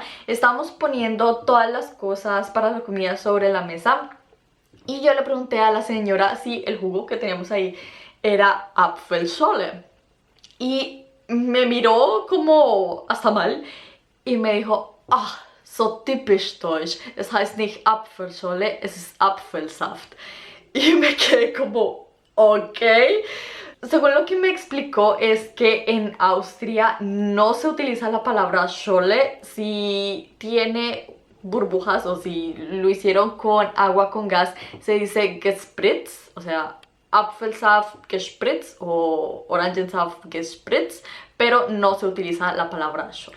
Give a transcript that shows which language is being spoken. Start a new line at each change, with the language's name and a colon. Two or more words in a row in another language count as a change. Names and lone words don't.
Spanish: Estábamos poniendo todas las cosas para la comida sobre la mesa. Y yo le pregunté a la señora si el jugo que teníamos ahí era Apfelschorle. Y me miró como hasta mal. Y me dijo,
German: ah, so typisch deutsch, es heißt nicht Apfelschorle, es ist Apfelsaft.
Spanish: Y me quedé como, ok. Según lo que me explicó es que en Austria no se utiliza la palabra Scholle si tiene burbujas o si lo hicieron con agua con gas, se dice gespritz, o sea,
German: Apfelsaft gespritz
Spanish: o
German: Orangensaft gespritz,
Spanish: pero no se utiliza la palabra Scholle.